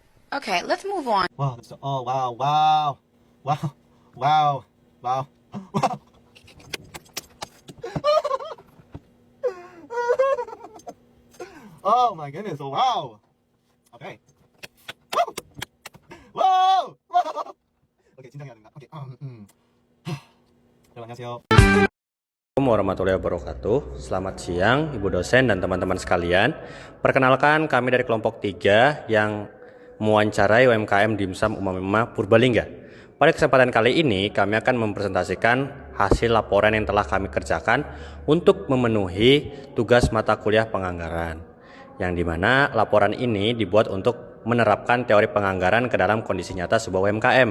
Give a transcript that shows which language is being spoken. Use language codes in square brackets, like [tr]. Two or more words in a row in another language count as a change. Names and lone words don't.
[en] Okay, let's move on. Wow, oh wow, wow, wow, wow, wow, wow. Oh my goodness, oh wow. Okay. Wow! Wow! [ko] 오케이, 진정해야 된다. 오케이. 여러분 안녕하세요. [ar] السلام عليكم ورحمة الله وبركاته. [id] Selamat siang Ibu dosen dan teman-teman sekalian. Perkenalkan, kami dari kelompok 3 yang mewawancarai UMKM Dimsum Umamima Purbalingga. Pada kesempatan kali ini kami akan mempresentasikan hasil laporan yang telah kami kerjakan untuk memenuhi tugas mata kuliah penganggaran, yang dimana laporan ini dibuat untuk menerapkan teori penganggaran ke dalam kondisi nyata sebuah UMKM.